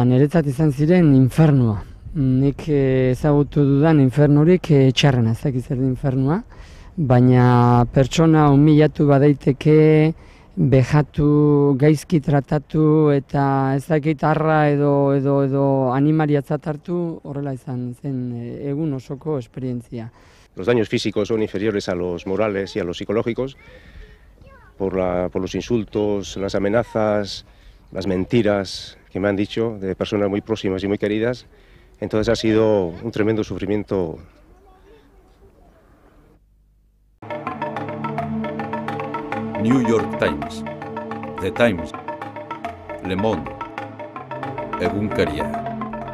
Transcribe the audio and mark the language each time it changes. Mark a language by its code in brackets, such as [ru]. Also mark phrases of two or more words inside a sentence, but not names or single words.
[eu] Niretzat izan ziren infernua. Nik ezagutu dudan infernurik txarrena, ez dakit zer infernua, baina pertsona humilatu badaiteke, bejatu, gaizki tratatu eta ez dakit arra edo animariatzat hartu, horrela izan zen egun osoko esperientzia. [es] Los daños físicos son inferiores a los morales y a los psicológicos por los insultos, las amenazas, las mentiras que me han dicho de personas muy próximas y muy queridas. Entonces ha sido un tremendo sufrimiento. New York Times, The Times, Le Monde, Egunkaria.